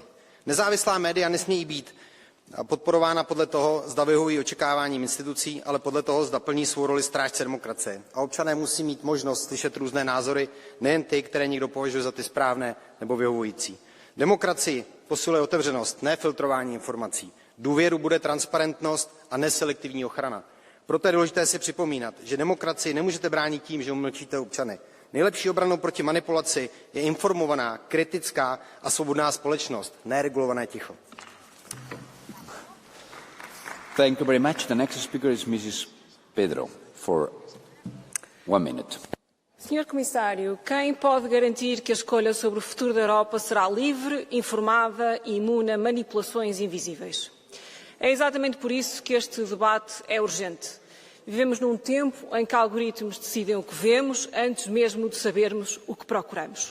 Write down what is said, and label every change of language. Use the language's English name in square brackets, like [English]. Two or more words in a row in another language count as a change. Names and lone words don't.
[Czech] Nezávislá média nesmějí být podporována podle toho, zda vyhovují očekáváním institucí, ale podle toho, zda plní svou roli strážce demokracie. A občané musí mít možnost slyšet různé názory, nejen ty, které někdo považuje za ty správné nebo vyhovující. Demokracii posiluje otevřenost, ne filtrování informací. Důvěru bude transparentnost a neselektivní ochrana. Proto je důležité si připomínat, že demokracii nemůžete bránit tím, že umlčíte občany. Nejlepší obranou proti manipulaci je informovaná, kritická a svobodná společnost, ne regulované ticho. [English] Thank you very much. The next speaker is Mrs. Pedro for 1 minute. [Portuguese] Senhor Comissário, quem pode garantir que a escolha sobre o futuro da Europa será livre, informada e imune a manipulações invisíveis? É exatamente por isso que este debate é urgente. Vivemos num tempo em que algoritmos decidem o que vemos antes mesmo de sabermos o que procuramos.